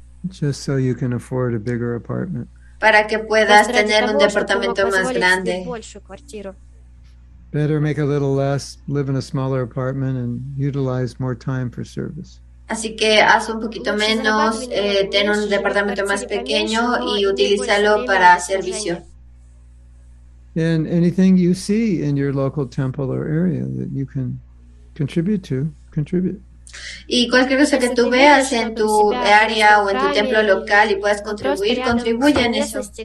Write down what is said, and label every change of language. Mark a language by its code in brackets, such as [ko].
[en] Just so you can afford a bigger apartment. [es] Para que puedas tener un departamento más grande. [en] Better make a little less, live in a smaller apartment and utilize more time for service. [es] Así que haz un poquito menos, ten un departamento más pequeño y utilízalo para servicio. [en] And anything you see in your local temple or area that you can contribute to, contribute. [es] Y cualquier cosa que tú veas en tu área o en tu templo local y puedas contribuir, contribuye en eso.